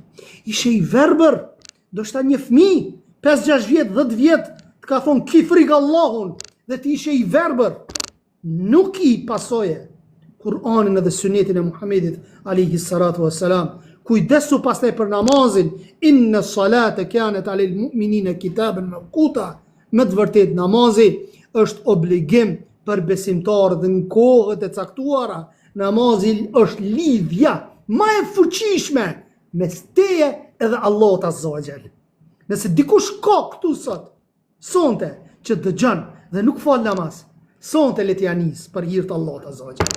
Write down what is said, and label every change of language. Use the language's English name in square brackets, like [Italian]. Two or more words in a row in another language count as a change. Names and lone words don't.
[Albanian] Ishe i verbër, do shta një fmi, 5-6 vjet, 10 vjet, të ka thonë ki frikë Allahun, dhe ti ishe i verbër. Nuk i pasoje Kur'anin edhe sunetin e Muhammedit [Arabic] عليه الصلاة والسلام. [Albanian] Kujdesu pastaj për namazin, [Arabic] إن الصلاة كانت على المؤمنين كتابا موقوتا. [Albanian] Me të vërtet namazi është obligim për besimtarët në kohët e caktuara. Namazi është lidhja më e fuqishme mes teje edhe Allahut [Arabic] عز وجل. [Albanian] Nëse dikush ka këtu sonte që dëgjon dhe nuk fal namaz, sonte le t'ja nis për hir të Allahut [Arabic] عز وجل.